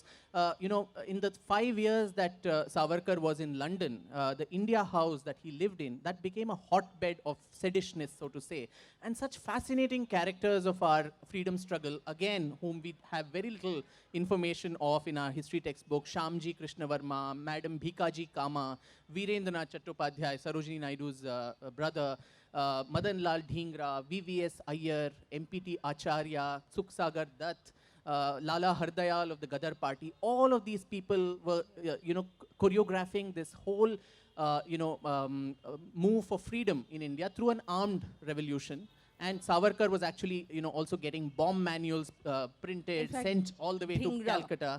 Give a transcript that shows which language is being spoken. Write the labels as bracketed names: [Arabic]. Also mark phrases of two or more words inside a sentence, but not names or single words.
[English] In the 5 years that Savarkar was in London, the India House that he lived in, that became a hotbed of seditionists, so to say. And such fascinating characters of our freedom struggle, again, whom we have very little information of in our history textbook: Shamji Krishnavarma, Madam Bhikaji Kama, Virendranath Chattopadhyay, Sarojini Naidu's brother, Madan Lal Dhingra, VVS Iyer, MPT Acharya, Sukhsagar Dutt, Lala Hardayal of the Gadar party. All of these people were, choreographing this whole, move for freedom in India through an armed revolution. And Savarkar was actually, also getting bomb manuals printed, fact, sent all the way to Calcutta.